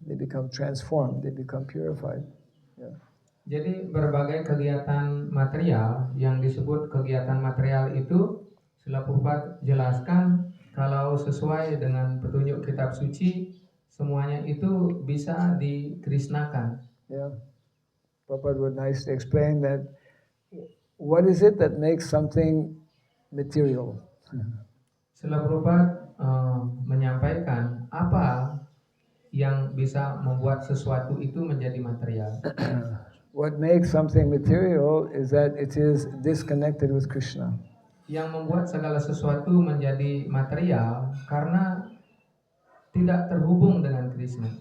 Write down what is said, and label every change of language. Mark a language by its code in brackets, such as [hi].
[en] They become transformed, they become purified. Yeah. [id] Jadi berbagai kegiatan material yang disebut kegiatan material itu, Srila Prabhupada jelaskan kalau sesuai dengan petunjuk kitab suci, semuanya itu bisa dikrisnakan. Yeah. [en] Prabhupada would nicely explain that what is it that makes something material? [id] Srila Prabhupada menyampaikan apa yang bisa membuat sesuatu itu menjadi material. [en] What makes something material is that it is disconnected with Krishna. [id] Yang membuat segala sesuatu menjadi material karena tidak terhubung dengan Krishna.